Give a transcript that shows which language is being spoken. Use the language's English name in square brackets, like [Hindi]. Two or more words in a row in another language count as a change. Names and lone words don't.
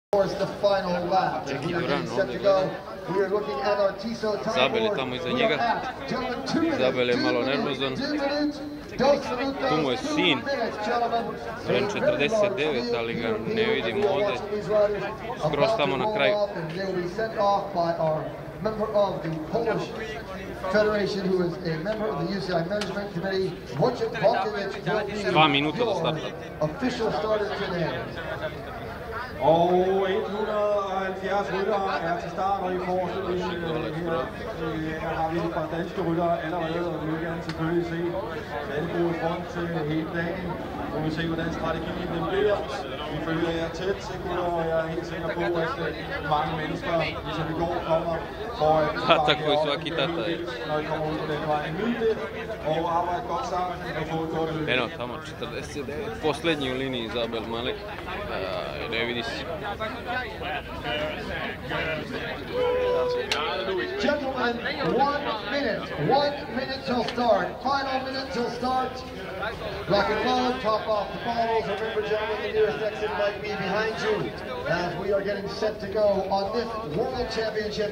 [English] course, the final lap. We are getting set to go. We are looking at our TISO time [Croatian] Zabel je [English] board. [Croatian] tamo iza [English] We [Croatian] njega. [English] are at, gentlemen, 2 minutes. [Croatian] Zabel je malo nervozan. [English] 2 minutes. [Spanish] Dos minutos. [Croatian] Tu mu je sin. Ren 49, ali ga ne vidimo ovdje. Skroz tamo na kraju. [English] Member of the Polish Federation, who is a member of the UCI Management Committee, Wojciech Walkiewicz, will be [Danish] 2 minutter do starta. [English] official starter today. [Danish] Og 170 ryttere er til start, og i forreste her har vi et par danske ryttere allerede, og vi vil gerne selvfølgelig se landbruget rundt til hele dagen. Nu vil vi se, hvordan strategien den bliver. Vi følger jer tæt, gutter, og jeg er helt sikker på, at mange mennesker, ligesom i går, kommer for at [Croatian] Tako i svaki tata je. [Danish] når I kommer ud på den vej. Nyd det, og arbejde godt sammen, og få et godt løb. [Croatian] Eno, tamo 49, posljednji u liniji Zabel Malik. Ne vidi se. [English] Gentlemen, 1 minute till start. Final minute till start. Rock and load, top off the bottles. Remember, gentlemen, the nearest exit might be behind you as we are getting set to go on this World Championships.